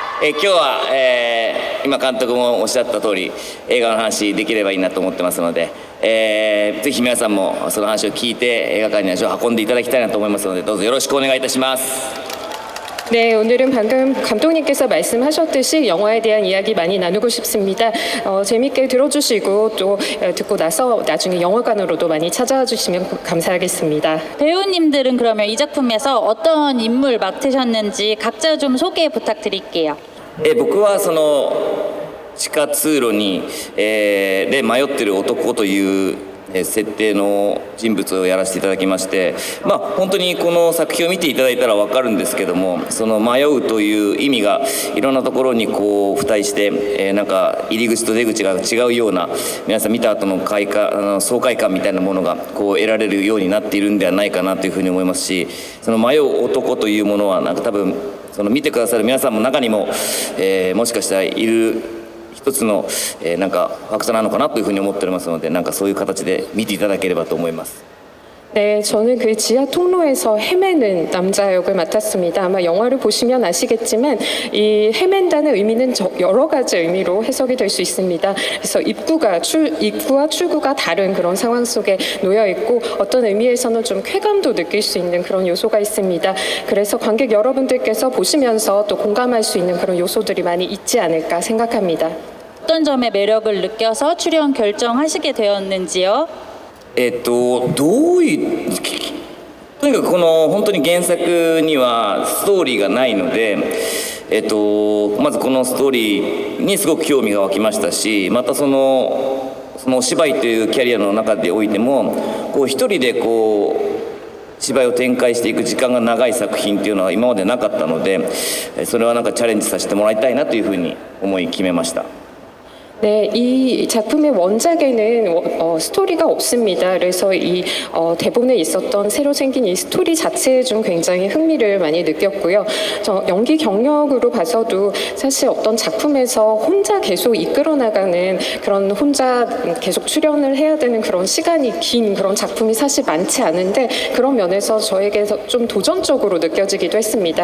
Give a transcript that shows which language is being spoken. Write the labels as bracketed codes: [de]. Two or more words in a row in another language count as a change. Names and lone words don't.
[ja] 今日は、今監督もおっしゃった通り映画の話できればいいなと思ってますので、ぜひ皆さんもその話を聞いて映画館に足を運んでいただきたいなと思いますので、どうぞよろしくお願いいたします。 [ko] 네, 오늘은 방금 감독님께서 말씀하셨듯이 영화에 대한 이야기 많이 나누고 싶습니다. 재밌게 들어주시고 또 듣고 나서 나중에 영화관으로도 많이 찾아와 주시면 감사하겠습니다. 배우님들은 그러면 이 작품에서 어떤 인물 맡으셨는지 각자 좀 소개 부탁드릴게요. [ja] 僕はその地下通路に、で迷ってる男という設定の人物をやらせていただきまして、本当にこの作品を見ていただいたら分かるんですけども、その迷うという意味がいろんなところにこう付帯して、なんか入り口と出口が違うような、皆さん見た後の爽快感みたいなものがこう得られるようになっているんではないかなというふうに思いますし、その迷う男というものはなんか多分その見てくださる皆さんも中にも、もしかしたらいる一つの、なんかファクトなのかなというふうに思っておりますので、なんかそういう形で見ていただければと思います。 [ko] 네, 저는 그 지하 통로에서 헤매는 남자 역을 맡았습니다. 아마 영화를 보시면 아시겠지만 이 헤맨다는 의미는 여러 가지 의미로 해석이 될 수 있습니다. 그래서 입구와 출구가 다른 그런 상황 속에 놓여 있고 어떤 의미에서는 좀 쾌감도 느낄 수 있는 그런 요소가 있습니다. 그래서 관객 여러분들께서 보시면서 또 공감할 수 있는 그런 요소들이 많이 있지 않을까 생각합니다. 어떤 점에 매력을 느껴서 출연 결정하시게 되었는지요? [ja] どういうとにかくこの本当に原作にはストーリーがないので、まずこのストーリーにすごく興味が湧きましたし、またそのお芝居というキャリアの中でおいてもこう一人でこう芝居を展開していく時間が長い作品っていうのは今までなかったので、それはなんかチャレンジさせてもらいたいなというふうに思い決めました。 [ko] 네, 이 작품의 원작에는 스토리가 없습니다. 그래서 이 대본에 있었던 새로 생긴 이 스토리 자체에 좀 굉장히 흥미를 많이 느꼈고요. 저 연기 경력으로 봐서도 사실 어떤 작품에서 혼자 계속 이끌어 나가는 그런 혼자 계속 출연을 해야 되는 그런 시간이 긴 그런 작품이 사실 많지 않은데 그런 면에서 저에게서 좀 도전적으로 느껴지기도 했습니다.